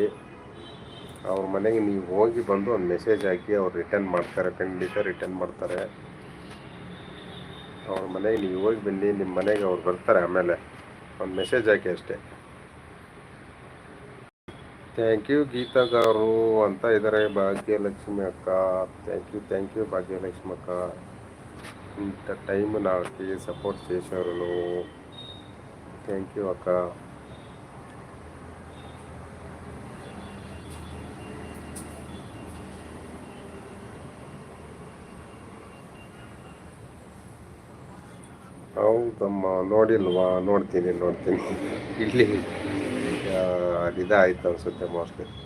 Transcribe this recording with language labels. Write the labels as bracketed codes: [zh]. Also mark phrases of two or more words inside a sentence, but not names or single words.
[kn] ಅವ್ರ ಮನೆಗೆ ನೀವು ಹೋಗಿ ಬಂದು ಒಂದು ಮೆಸೇಜ್ ಹಾಕಿ ಅವ್ರು ರಿಟರ್ನ್ ಮಾಡ್ತಾರೆ, ಖಂಡಿತ ರಿಟರ್ನ್ ಮಾಡ್ತಾರೆ. ಅವ್ರ ಮನೆಗೆ ನೀವು ಹೋಗಿ ಬನ್ನಿ, ನಿಮ್ಮ ಮನೆಗೆ ಅವ್ರು ಬರ್ತಾರೆ. ಆಮೇಲೆ ಒಂದು ಮೆಸೇಜ್ ಹಾಕಿ ಅಷ್ಟೇ. [en] thank you [kn] ಗೀತಾಗಾರು ಅಂತ ಇದ್ದಾರೆ ಭಾಗ್ಯಲಕ್ಷ್ಮಿ ಅಕ್ಕ. [en] thank you [te] భాగ్యలక్ష్మి అక్క. [en] this time [te] నాకు సపోర్ట్ చేశారు. [en] thank you [te] అక్క. [kn] ಹೌದಮ್ಮ, ನೋಡಿಲ್ವಾ? ನೋಡ್ತೀನಿ ಇಲ್ಲಿ ಇದಾಯ್ತು ಅನ್ಸುತ್ತೆ ಮೋಸ್ಟ್ಲಿ.